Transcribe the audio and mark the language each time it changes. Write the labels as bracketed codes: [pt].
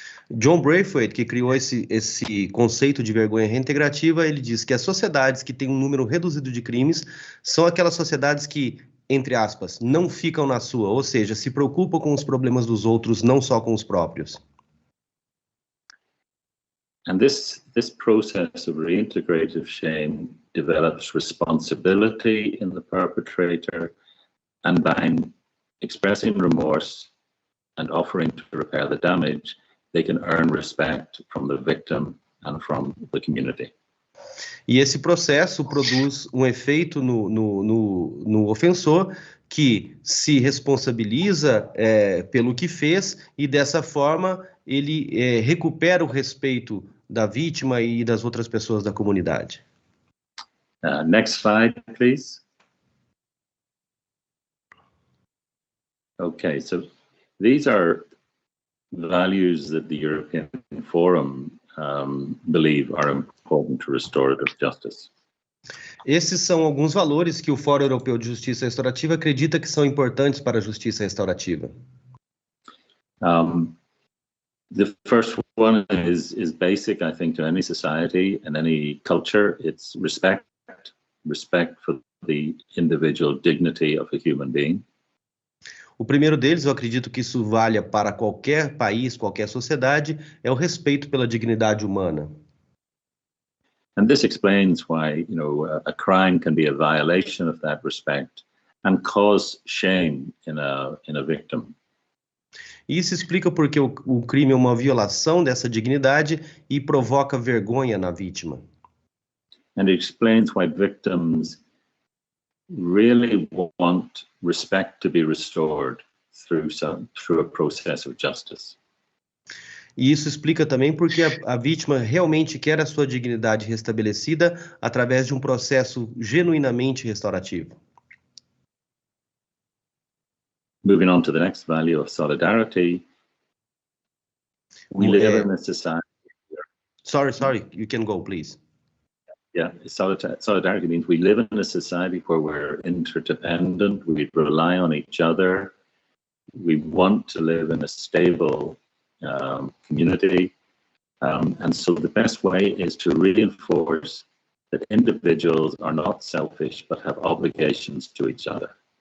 [pt] John Braithwaite, que criou esse conceito de vergonha reintegrativa, ele diz que as sociedades que têm um número reduzido de crimes são aquelas sociedades que, entre aspas, não ficam na sua, ou seja, se preocupam com os problemas dos outros, não só com os próprios. [en] And this process of reintegrative shame develops responsibility in the perpetrator, and by expressing remorse and offering to repair the damage, they can earn respect from the victim and from the community. [pt] E esse processo produz um efeito no ofensor que se responsabiliza pelo que fez e dessa forma ele recupera o respeito da vítima e das outras pessoas da comunidade. [en] Next slide, please. Okay, so these are values that the European Forum believe are important to restorative justice. [pt] Esses são alguns valores que o Fórum Europeu de Justiça Restaurativa acredita que são importantes para a justiça restaurativa. [en] The first one is basic, I think, to any society and any culture. It's respect for the individual dignity of a human being. [pt] O primeiro deles, eu acredito que isso valha para qualquer país, qualquer sociedade, é o respeito pela dignidade humana. [en] And this explains why, a crime can be a violation of that respect and cause shame in a victim. [pt] Isso explica porque o crime é uma violação dessa dignidade e provoca vergonha na vítima. [en] And it explains why victims really want respect to be restored through a process of justice. [pt] E isso explica também porque a vítima realmente quer a sua dignidade restabelecida através de um processo genuinamente restaurativo. [en] Moving on to the next value of solidarity. We live in a society. Sorry, you can go, please. Yeah, solidarity means we live in a society where we're interdependent, we rely on each other, we want to live in a stable community, and so the best way is to reinforce that individuals are not selfish but have obligations to each other.